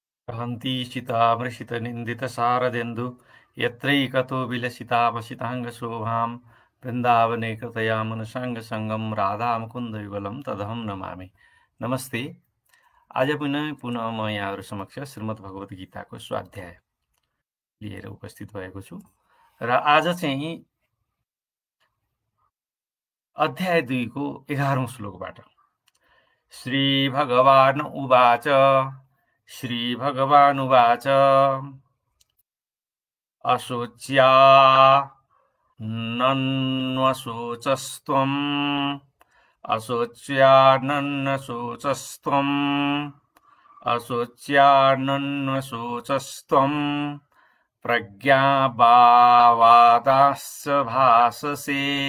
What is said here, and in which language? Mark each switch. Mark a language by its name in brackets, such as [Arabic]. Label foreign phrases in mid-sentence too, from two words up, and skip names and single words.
[Sanskrit] हन्ति शितामृषितनिन्दितसारदेन्दु यत्रैकतो विलसितापसिताङ्गशोभां वृन्दावने कृतया मनसाङ्गसङ्गं राधामुकुन्दयुगलं तदहं नमामि। [Nepali] नमस्ते। आज पुनः म यहाँहरू समक्ष श्रीमद् भगवत गीताको स्वाध्याय लिएर उपस्थित भएको छु र आज चाहिँ अध्याय 2 को 11औं श्लोकबाट [Sanskrit] श्री भगवान् उवाच अशोच्या नन्वशोचस्त्वम् प्रज्ञावादाश्च भाससे